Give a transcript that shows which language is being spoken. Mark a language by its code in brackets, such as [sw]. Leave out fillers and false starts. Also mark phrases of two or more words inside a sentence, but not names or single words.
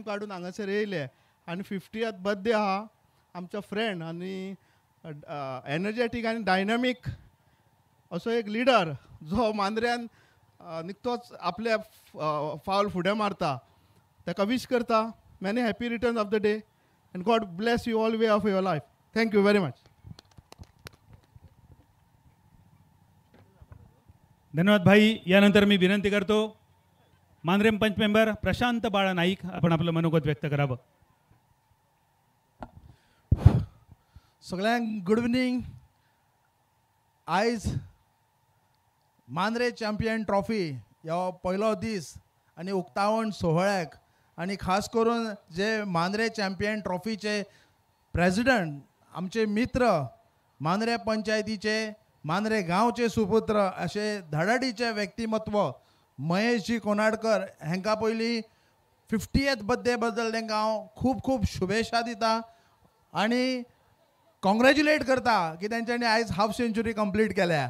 [kok] काडून हांगासर येयले आनी 50th बर्थडे आहा आमच्या फ्रेंड आनी एनर्जेटीक आनी डायनॅमीक असो एक लिडर जो मांद्र्यान निकतोच आपले फावल फुडें मारता, ताका विश करता [en] many happy return of the day and God bless you all way of your life. Thank you very much. [kok] धन्यवाद भाई। [mr] यानंतर मी विनंती करतो मांद्रेम पंच मेंबर प्रशांत बाळा नाईक आपण आपलं मनोगत व्यक्त करावं। [kok] सगळ्यांक [en] good evening. [kok] आयज मांद्रे चॅम्पियन ट्रॉफी ह्यो पयलो दीस आनी उक्तावण सोहळ्याक आनी खास करून जे मांद्रे चॅम्पियन ट्रॉफीचे प्रेसिडेंट आमचे मित्र मांद्रे पंचायतीचे मांद्रे गांवचे सुपुत्र असे धडाडीचे व्यक्तिमत्व महेशजी कोनाडकर हांकां पयलीं 50th बर्थडे बद्दल तांकां हांव खूब खूब शुभेच्छा दिता आनी कॉंग्रॅच्युलेट करता की तेंच्यांनी आयज [en] half century complete [kok] केल्या।